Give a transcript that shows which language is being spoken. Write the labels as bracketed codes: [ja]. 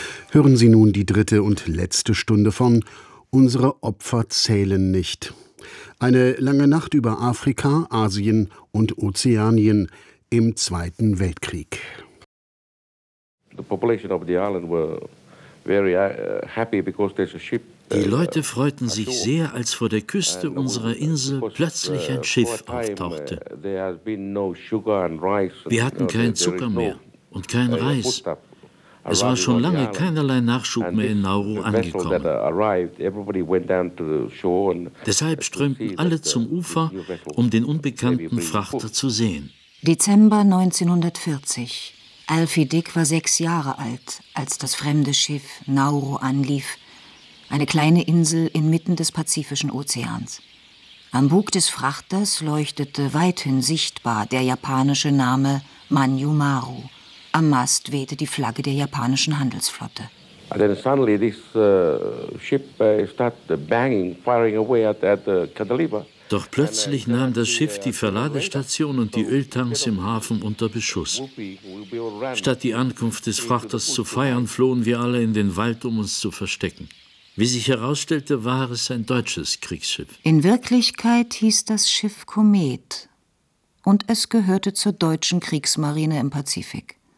[de] Hören Sie nun die dritte und letzte Stunde von Unsere Opfer zählen nicht. Eine lange Nacht über Afrika, Asien und Ozeanien im Zweiten Weltkrieg. [en] The population of the island were very happy because there's a ship. [de] Die Leute freuten sich sehr, als vor der Küste unserer Insel plötzlich ein Schiff auftauchte. Wir hatten keinen Zucker mehr und keinen Reis. Es war schon lange keinerlei Nachschub mehr in Nauru angekommen. Deshalb strömten alle zum Ufer, um den unbekannten Frachter zu sehen. Dezember 1940. Alfie Dick war 6 Jahre alt, als das fremde Schiff Nauru anlief. Eine kleine Insel inmitten des Pazifischen Ozeans. Am Bug des Frachters leuchtete weithin sichtbar der japanische Name Manjumaru. Am Mast wehte die Flagge der japanischen Handelsflotte. [en] And then suddenly this ship started banging, firing away at the cantilever. [de] Doch plötzlich nahm das Schiff die Verladestation und die Öltanks im Hafen unter Beschuss. Statt die Ankunft des Frachters zu feiern, flohen wir alle in den Wald, um uns zu verstecken. Wie sich herausstellte, war es ein deutsches Kriegsschiff. In Wirklichkeit hieß das Schiff Komet und es gehörte zur deutschen Kriegsmarine im Pazifik.